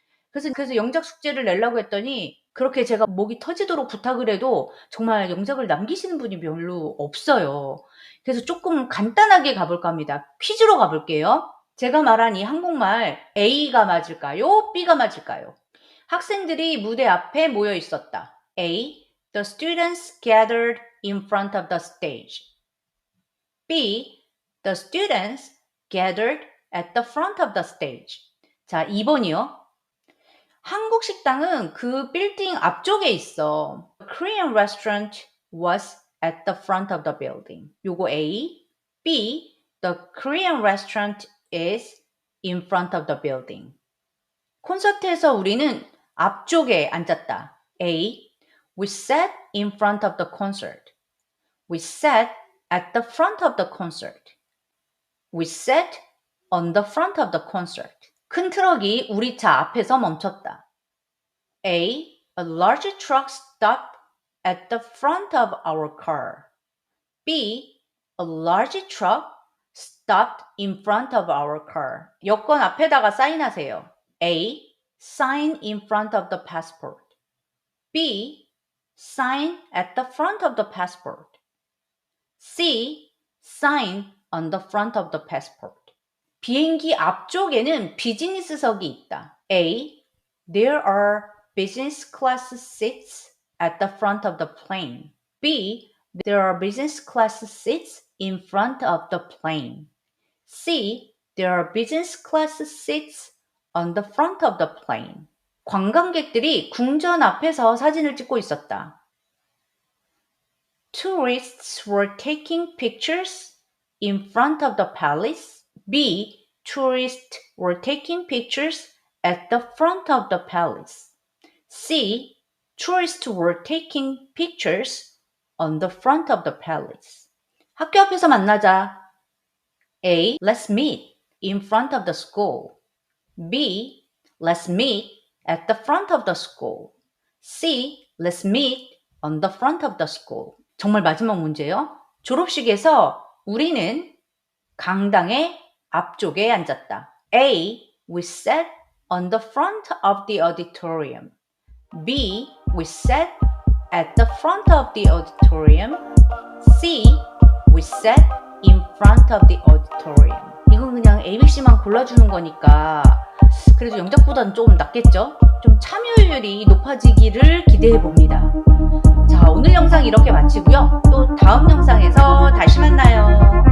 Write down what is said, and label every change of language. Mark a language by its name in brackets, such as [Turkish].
[Korean] 그래서 영작 숙제를 내려고 했더니 그렇게 제가 목이 터지도록 부탁을 해도 정말 영작을 남기시는 분이 별로 없어요. 그래서 조금 간단하게 가볼까 합니다. 퀴즈로 가볼게요. 제가 말한 이 한국말 A가 맞을까요? B가 맞을까요? 학생들이 무대 앞에 모여 있었다. [English] A. The students gathered in front of the stage. B. The students gathered at the front of the stage. [Korean] 자, 2번이요. 한국 식당은 그 빌딩 앞쪽에 있어. [English] The Korean restaurant was at the front of the building. [Korean] 요거 [English] A. B. The Korean restaurant is in front of the building. [Korean] 콘서트에서 우리는 앞쪽에 앉았다. [English] A. We sat in front of the concert. We sat at the front of the concert. We sat on the front of the concert. [Korean] 큰 트럭이 우리 차 앞에서 멈췄다. [English] A. A large truck stopped at the front of our car. B. A large truck stopped in front of our car. [Korean] 여권 앞에다가 사인하세요. [English] A. Sign in front of the passport. B. Sign at the front of the passport. C. Sign on the front of the passport. [Korean] 비행기 앞쪽에는 비즈니스석이 있다. [English] A. There are business class seats at the front of the plane. B. There are business class seats in front of the plane. C. There are business class seats on the front of the plane. [Korean] 관광객들이 궁전 앞에서 사진을 찍고 있었다. [English] Tourists were taking pictures in front of the palace. B. Tourists were taking pictures at the front of the palace. C. Tourists were taking pictures on the front of the palace. [Korean] 학교 앞에서 만나자. A. [English] Let's meet in front of the school. B. Let's meet at the front of the school. C. Let's meet on the front of the school. [Korean] 정말 마지막 문제요. 졸업식에서 우리는 강당의 앞쪽에 앉았다. [English] A. We sat on the front of the auditorium. B. We sat at the front of the auditorium. C. We sat in front of the auditorium. [Korean] 이건 그냥 ABC만 골라주는 거니까 그래도 영작보다는 조금 낫겠죠? 좀 참여율이 높아지기를 기대해 봅니다. 자, 오늘 영상 이렇게 마치고요. 또 다음 영상에서 다시 만나요.